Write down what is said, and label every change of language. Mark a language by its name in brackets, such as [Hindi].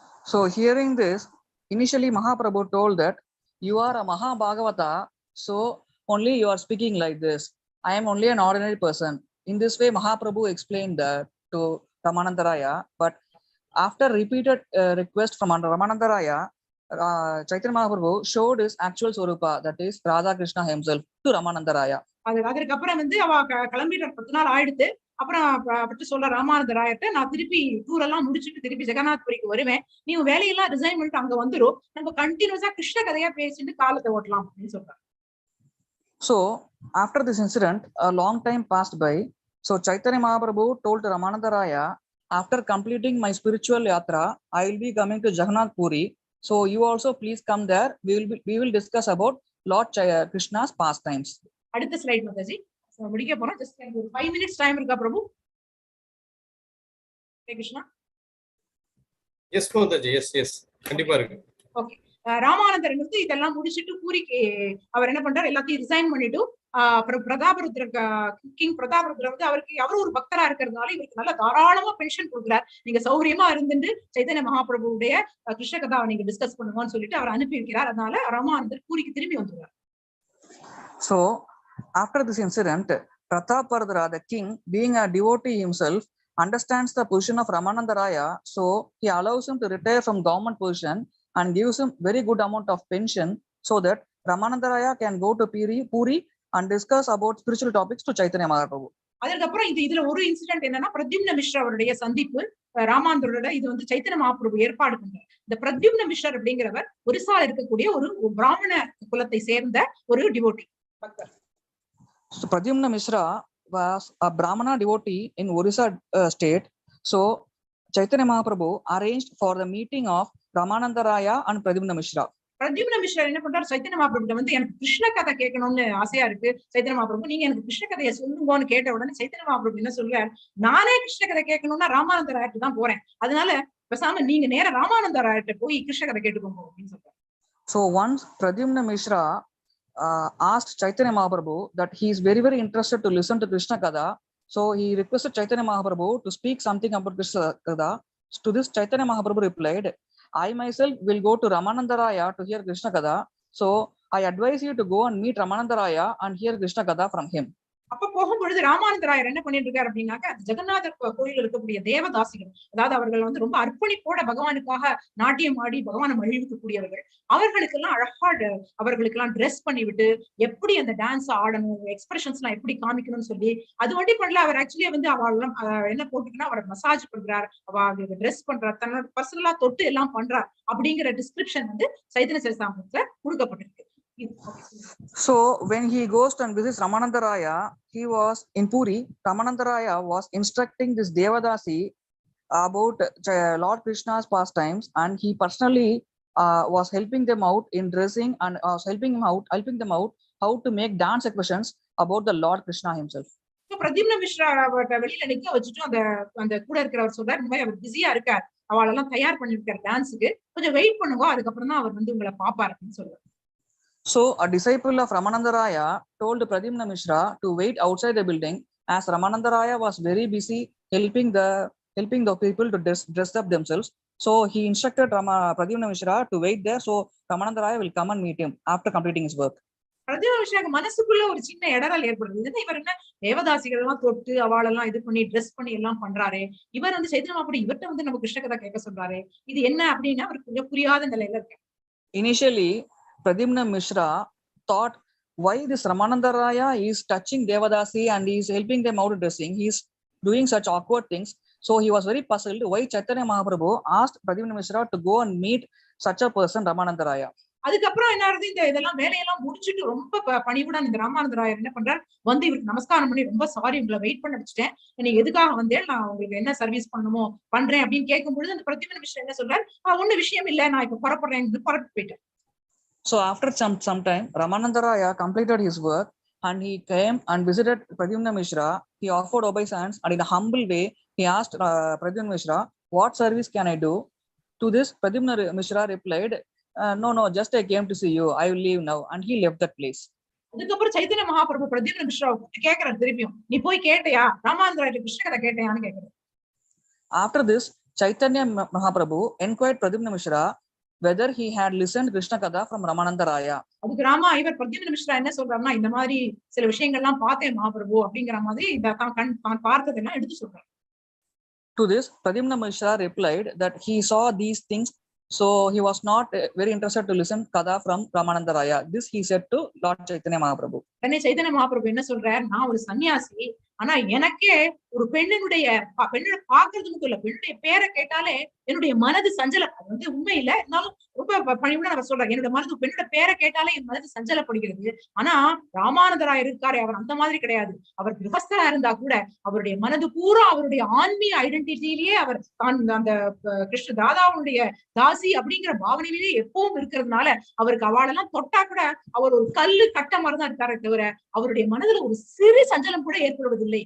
[English] So hearing this, initially Mahaprabhu told that you are a Mahabhagavata, so only you are speaking like this. I am only an ordinary person. In this way, Mahaprabhu explained that to Ramananda Raya. But after repeated request from Ramananda Raya, Chaitanya Mahaprabhu showed his actual Swarupa, that is Radha Krishna himself, to Ramananda Raya. [Tamil] அதுக்கப்புறம் வந்து அவ கிளம்பிட்ட 10 நாள் ஆயிடுத்து. அப்புறம் பட்டு சொல்ற ராமானந்த ராயர்ட்ட, நான் திருப்பி டூர் எல்லாம் முடிச்சுட்டு திருப்பி ஜெகநாத்புரிக்கு வருவேன், நீ வேலையெல்லாம் ரிசைன் பண்ணிட்டு அங்க வந்துரும், நம்ம கண்டினியூஸா கிருஷ்ண கதையா பேசிட்டு காலத்தை ஓட்டலாம் அப்படின்னு சொல்றாரு. [English] So after this incident, a long time passed by. So Chaitanya Mahaprabhu told to Ramananda Raya, after completing my spiritual yatra, I will be coming to Jagannath Puri. So you also please come there. We will discuss about Lord Krishna's pastimes. [Tamil] அடுத்த slide Mataji, முடிக்க போறோம். Just எனக்கு ஒரு [English] 5 minutes [Tamil] time இருக்கா பிரபு? Krishna. S Mataji, S கண்டிப்பா இருக்கு. [English] Okay. [Tamil] Ramanandar வந்து இதெல்லாம் முடிச்சுட்டு பூரிக்கு அவர் என்ன பண்றாரு, எல்லாத்தையும் ரிசைன் பண்ணிட்டு அப்புறம் கிங் பிரதாபருத்ர வந்து அவரு ஒரு பக்தரா இருக்கிறதுனால இவருக்கு நல்ல தாராளமா பென்ஷன் கொடுக்குறாரு. நீங்க சௌகரியமா இருந்துட்டு சைத்தன்ய மகாபிரபுடைய கிருஷ்ண கதாவை நீங்க டிஸ்கஸ் பண்ணுங்கன்னு சொல்லிட்டு அவர் அனுப்பி வைக்கிறார். அதனால ராமானந்தர் பூரிக்கு திரும்பி வந்துடுறார். [English] So after this incident, Pratapardra, the king, being a devotee himself, understands the position of Ramananda Raya, so he allows him to retire from government position and gives him very good amount of pension so that Ramananda Raya can go to Puri and discuss about spiritual topics to Chaitanya Mahaprabhu. [Tamil] அதுக்கப்புறம் இதுல ஒரு incident என்னன்னா, பிரத்யும்ன மிஸ்ரா அவருடைய சந்திப்பு ராமானந்தரோட இது வந்து சைத்தன்ய மகாபிரபு ஏற்பாடு பண்றார். இந்த பிரத்யும்ன மிஸ்ரர் அப்படிங்கிறவர் ஒரிசால இருக்கக்கூடிய ஒரு பிராமண குலத்தை சேர்ந்த ஒரு டிவோட்டி பக்தர். [English] So Pradyumna Mishra was a Brahmana devotee in Orissa state. So Chaitanya Mahaprabhu arranged for the meeting of Ramananda Raya and Pradyumna Mishra. [Tamil] Pradyumna Mishra என்ன பண்றாரு, சைத்தன்ய மகாபிரபு வந்து எனக்கு கிருஷ்ண கதை கேட்கணும்னு ஆசையா இருக்கு சைத்தன்ய மகாபிரபு, நீங்க எனக்கு கிருஷ்ண கதையை சொல்லுங்கன்னு கேட்ட உடனே சைத்தன்ய மகாபிரபு என்ன சொல்றாரு, நானே கிருஷ்ண கதை கேட்கணும்னா ராமானந்த ராயர்ட்டு தான் போறேன், அதனால பேசாம நீங்க நேர ராமானந்த ராயர்ட்ட போய் கிருஷ்ண கதை கேட்டுக்கோங்க அப்படின்னு சொல்றாரு. [English] So once Pradyumna Mishra asked Chaitanya Mahaprabhu that he is very interested to listen to Krishna Kada. So he requested Chaitanya Mahaprabhu to speak something about Krishna Kada. To this Chaitanya Mahaprabhu replied, I myself will go to Ramananda Raya to hear Krishna Kada. So I advise you to go and meet Ramananda Raya and hear Krishna Kada from him. [Tamil] அப்ப போகும்பொழுது ராமானந்த ராயர் என்ன பண்ணிட்டு இருக்காரு அப்படின்னாக்க, ஜெகநாதர் கோயில் இருக்கக்கூடிய தேவதாசிகள், அதாவது அவர்கள் வந்து ரொம்ப அர்ப்பணிப்போட பகவானுக்காக நாட்டியம் ஆடி பகவானை மகிழ்விக்கக்கூடியவர்கள், அவர்களுக்கெல்லாம் அழகா அவர்களுக்கெல்லாம் ட்ரெஸ் பண்ணிவிட்டு எப்படி அந்த டான்ஸ் ஆடணும், எக்ஸ்பிரஷன்ஸ் எல்லாம் எப்படி காமிக்கணும்னு சொல்லி அது வண்டி பண்ணல. அவர் ஆக்சுவலியா வந்து அவள் என்ன போட்டுக்கினா அவரை மசாஜ் பண்றார், அவங்களுக்கு ட்ரெஸ் பண்றார், தன்னோட பர்சனலா தொட்டு எல்லாம் பண்றார் அப்படிங்கிற டிஸ்கிரிப்ஷன் வந்து சைத்தன்ய சரிதாமிரத்துல கொடுக்கப்பட்டிருக்கு. [English] So when he goes and visits Ramananda Raya, he was in Puri. Ramananda Raya was instructing this Devadasi about Lord Krishna's pastimes, and he personally was helping them out in dressing and was helping them out how to make dance expressions about the Lord Krishna himself. [Tamil] Pradyumna Mishra வெளியில நிக்க வச்சுட்டு அந்த கூட இருக்கிறவர் சொல்றாரு, இந்த மாதிரி அவர் பிஸியா இருக்கார், அவளெல்லாம் தயார் பண்ணிருக்காரு டான்ஸுக்கு, கொஞ்சம் வெயிட் பண்ணுங்க, அதுக்கப்புறம் தான் அவர் வந்து உங்களை பாப்பாரு அப்படின்னு சொல்றாரு. [English] So a disciple of Ramananda Raya told Pradyumna Mishra to wait outside the building, as Ramananda Raya was very busy helping the people to dress up themselves. So he instructed Pradyumna Mishra to wait there, so Ramananda Raya will come and meet him after completing his work. [Tamil] பிரதிபன மிஸ்ராக்கு மனசுக்குள்ள ஒரு சின்ன இடரல் ஏற்படுது. இதுன்னா இவர் என்ன தேவதாசிகள் எல்லாம் தொட்டு அவளெல்லாம் இது பண்ணி ட்ரெஸ் பண்ணி எல்லாம் பண்றாரு, இவர் வந்து சைத்தன்ய மகாபிரபு இவர்கிட்ட வந்து நம்ம கிருஷ்ண கதை கேட்க சொல்றாரு, இது என்ன அப்படின்னா அவருக்கு கொஞ்சம் புரியாத நிலையில இருக்கு. [English] Initially, Pradyumna Mishra thought why this Ramananda Raya is touching Devadasi and he is helping them out dressing. He is doing such awkward things. So he was very puzzled why Chaitanya Mahaprabhu asked Pradyumna Mishra to go and meet such a person, Ramananda Raya. [Tamil] அதுக்கப்புறம் என்ன ஆகுது, இந்த இதெல்லாம் வேலையெல்லாம் முடிச்சுட்டு ரொம்ப பணிவுடன் இந்த ராமானந்த ராயர் என்ன பண்றாரு, வந்து இவருக்கு நமஸ்காரம் பண்ணி ரொம்ப சாரி உங்களை வெயிட் பண்ண வச்சுட்டேன், நீங்க எதுக்காக வந்தேன், நான் உங்களுக்கு என்ன சர்வீஸ் பண்ணணுமோ பண்றேன் அப்படின்னு கேட்கும் பொழுது அந்த பிரத்யுமன மிஸ்ரா என்ன சொல்றாரு, ஒண்ணு விஷயம் இல்ல, நான் இப்ப புறப்படுறேன், புறப்பட்டு போயிட்டேன். [English] So after some time, Ramananda Raya completed his work and he came and visited Pradyumna Mishra. He offered obeisance and in a humble way, he asked Pradyumna Mishra, what service can I do? To this, Pradyumna Mishra replied, no, just I came to see you. I will leave now. And he left that place. [Tamil] அதுக்கப்புறம் சைத்தன்ய மகாபிரபு பிரத்யுமன மிஸ்ராவை கூப்பிட்டு கேட்கிறார் திருப்பியும், நீ போய் கேட்டையா ராமானந்த ராயர் கிருஷ்ண கதை கேட்டையான்னு கேட்கிறார். [English] After this, Chaitanya Mahaprabhu inquired Pradyumna Mishra whether he had listened Krishna Katha from Ramananda Raya. [Tamil] அதுக்கு இவர் பிரத்யுமன மிஸ்ரா என்ன சொல்றாருன்னா, இந்த மாதிரி சில விஷயங்கள்லாம் பார்த்தேன் மகாபிரபு அப்படிங்கிற மாதிரி தான் பார்த்ததெல்லாம் எடுத்து சொல்றாரு. [English] To this, Pradyumna Mishra replied that he saw these things, so he was not very interested to listen Katha from Ramananda Raya. This he said to Lord Chaitanya Mahaprabhu. [Tamil] தன்னை சைத்தன்ய மகாபிரபு என்ன சொல்றார், நான் ஒரு சன்னியாசி, ஆனா எனக்கே ஒரு பெண்ணை பாக்குறதுக்கு இல்ல, பெண்ணுடைய பேரை கேட்டாலே என்னுடைய மனது சஞ்சலம். அது வந்து உண்மை இல்ல, இருந்தாலும் ரொம்ப பணிவுடன் அவர் சொல்றாரு, என்னுடைய மனது பெண்ணோட பேரை கேட்டாலே என் மனது சஞ்சலப்படுகிறது. ஆனா ராமானந்தராயர் இருக்காரு, அவர் அந்த மாதிரி கிடையாது. அவர் கிரகஸ்தரா இருந்தா கூட அவருடைய மனது பூரா அவருடைய ஆன்மீக ஐடென்டிட்டிலேயே அவர் தான் அந்த கிருஷ்ண தாதாவுடைய தாசி அப்படிங்கிற பாவனையிலேயே எப்பவும் இருக்கிறதுனால அவருக்கு அவளெல்லாம் தொட்டா கூட அவர் ஒரு கல்லு கட்ட மாதிரிதான் இருக்காரே தவிர அவருடைய மனதுல ஒரு சிறு சஞ்சலம் கூட ஏற்படுவதில்லை.